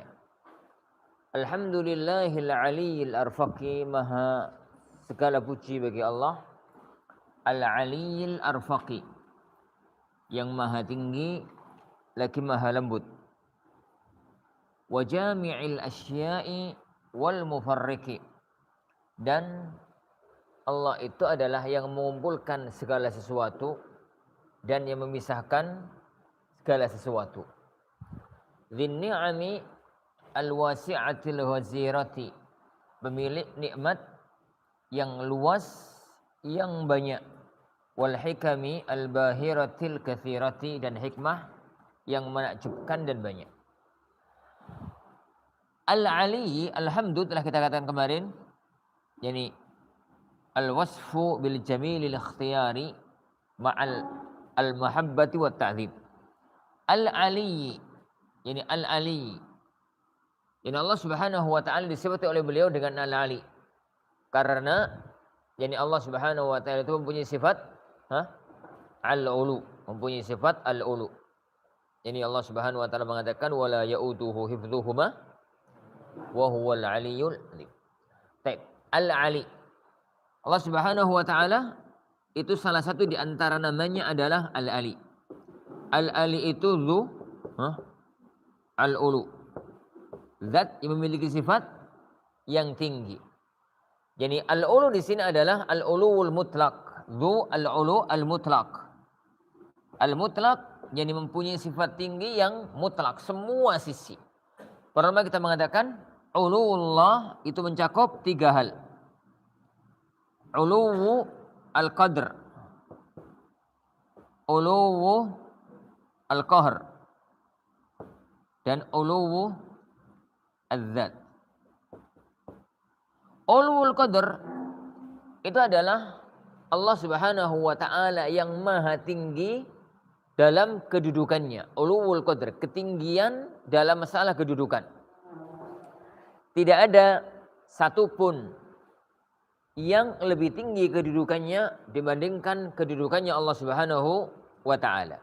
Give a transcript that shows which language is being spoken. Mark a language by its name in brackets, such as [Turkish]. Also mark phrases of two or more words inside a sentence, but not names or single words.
[Arabic] الحمد لله العلي الأرفق, [Indonesian] maha segala puji bagi Allah, [Arabic] العلي الأرفق, [Indonesian] yang maha tinggi lagi maha lembut. [Arabic] وجامع الأشياء والمفرق, [Indonesian] dan Allah itu adalah yang mengumpulkan segala sesuatu dan yang memisahkan segala sesuatu. [Arabic] ذي النعم الواسعة الغزيرة, [Indonesian] pemilik nikmat yang luas, yang banyak. [Arabic] والحكم الباهرة الكثيرة, [Indonesian] dan hikmah yang menakjubkan dan banyak. [Arabic] العلي الحمد, [Indonesian] telah kita katakan kemarin, yakni [Arabic] الوصف بالجميل الاختياري مع المحبة والتعظيم. العلي يعني العلي يعني الله سبحانه وتعالى [Indonesian] disebut oleh beliau dengan al-ali karena yani Allah Subhanahu wa ta'ala itu mempunyai sifat al-ulu, mempunyai sifat al-ulu. [Arabic] يعني الله سبحانه وتعالى mengatakan ولا يئوده حفظهما وهو العلي العليم. [Indonesian] Baik, al-ali, Allah [Arabic] سبحانه وتعالى [Indonesian] itu salah satu di antara namanya adalah Al-Ali. Al-Ali itu [Arabic] ذو العلو, [Indonesian] zat yang memiliki sifat yang tinggi. Jadi Al-Ulu di sini adalah [Arabic] العلو المطلق ذو العلو المطلق. [Indonesian] Al-Mutlaq yang mempunyai sifat tinggi yang mutlak, semua sisi. Para ulama kita mengatakan Uluwullah itu mencakup tiga hal. [Arabic] علو القدر علو القهر, dan علو الذات. علو القدر [Indonesian] itu adalah Allah [Arabic] سبحانه وتعالى [Indonesian] yang maha tinggi dalam kedudukannya. [Arabic] علو القدر, [Indonesian] ketinggian dalam masalah kedudukan. Tidak ada satupun yang lebih tinggi kedudukannya dibandingkan kedudukannya Allah [Arabic] سبحانه وتعالى.